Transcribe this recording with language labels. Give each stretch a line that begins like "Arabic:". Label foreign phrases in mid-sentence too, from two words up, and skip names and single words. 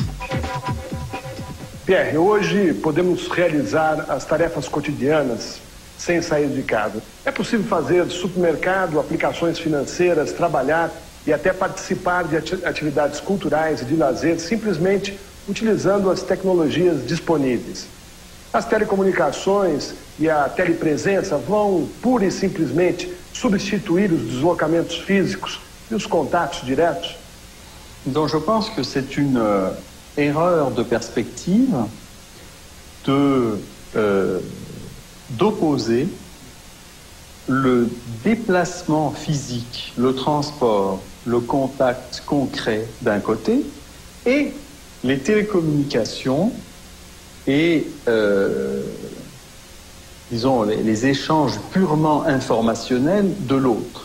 Portuguese: Pierre, hoje podemos realizar as tarefas cotidianas sem sair de casa. É possível fazer supermercado, aplicações financeiras, trabalhar e até participar de atividades culturais e de lazer simplesmente utilizando as tecnologias disponíveis. As telecomunicações e a telepresença vão pura e simplesmente substituir os deslocamentos físicos e os contatos diretos?
French: Donc je pense que c'est une erreur de perspective d'opposer le déplacement physique, le transport, le contact concret d'un côté et les télécommunications et disons les échanges purement informationnels de l'autre.